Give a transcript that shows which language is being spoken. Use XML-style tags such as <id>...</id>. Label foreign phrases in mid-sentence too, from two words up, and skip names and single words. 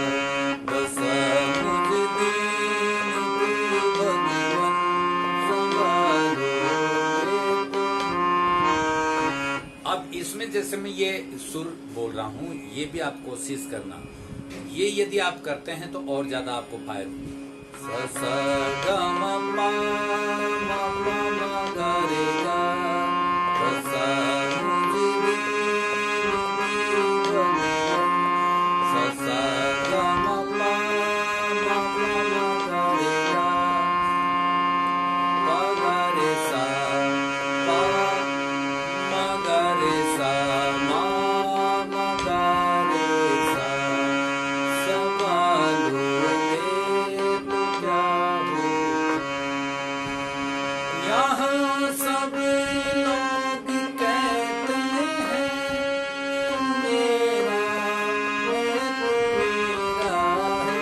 <hi>दसा मुझ दीन भगवन संभालोगे तो। अब इसमें जैसे मैं ये सुर बोल रहा हूं, ये भी आप कोशिश करना। ये यदि आप करते हैं तो और ज्यादा आपको फायदा होगी। सा सा ग म प म प म ग रे गा सा मुझ दीन भगवन सा सा ग म प म प म ग रे गा प ग रे सा प म ग रे सा म म ग रे सा संभालोगे तो क्या होगा। यहाँ सब लोग कहते हैं मेरा मैं तो मेरा है।</hi>